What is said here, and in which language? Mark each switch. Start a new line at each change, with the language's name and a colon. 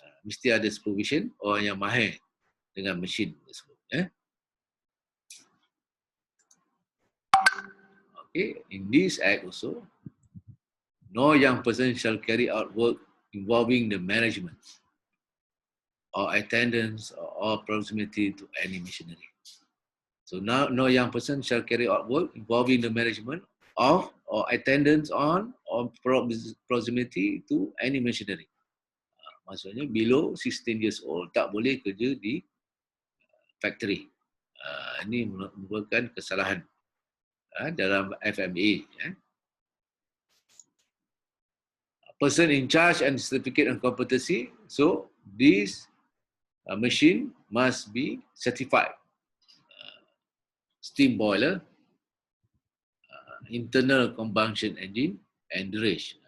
Malay: Mesti ada supervision, orang yang mahir dengan mesin tersebut.
English: Okay, in this act also, no young person shall carry out work involving the management or attendance or proximity to any machinery. So now, no young person shall carry out work involving the management of or attendance on or proximity to any machinery.
Malay: Maksudnya
English: below 16 years old
Malay: tak boleh kerja di factory. Ini merupakan kesalahan dalam FMA.
English: Person in charge and certificate and competency. So this machine must be certified. Steam boiler, internal combustion engine, and dredge.